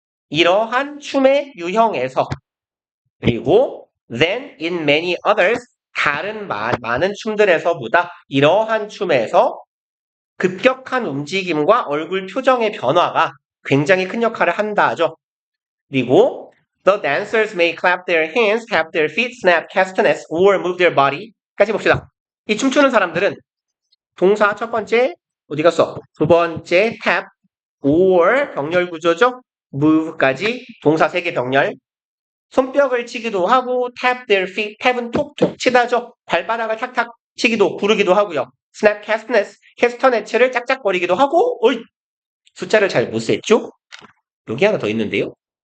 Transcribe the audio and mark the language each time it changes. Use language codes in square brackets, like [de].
[ko] 이러한 춤의 유형에서. 그리고 [en] then in many others, [ko] 다른 많은 춤들에서보다 이러한 춤에서 급격한 움직임과 얼굴 표정의 변화가 굉장히 큰 역할을 한다 하죠. [en] 그리고 the dancers may clap their hands, tap their feet, snap castanets, or move their body. [ko] 까지 봅시다. 이 춤추는 사람들은 동사 첫 번째 어디 갔어? 두 번째 tap, or 병렬 구조죠. move까지 동사 3개 병렬. 손뼉을 치기도 하고 [en] tap their feet, [ko] tap은 톡톡 치다죠. 발바닥을 탁탁 치기도 부르기도 하고요. [en] snap castanets, [ko] 캐스터네츠를 짝짝거리기도 하고 어이, 숫자를 잘 못 셌죠? 여기 하나 더 있는데요.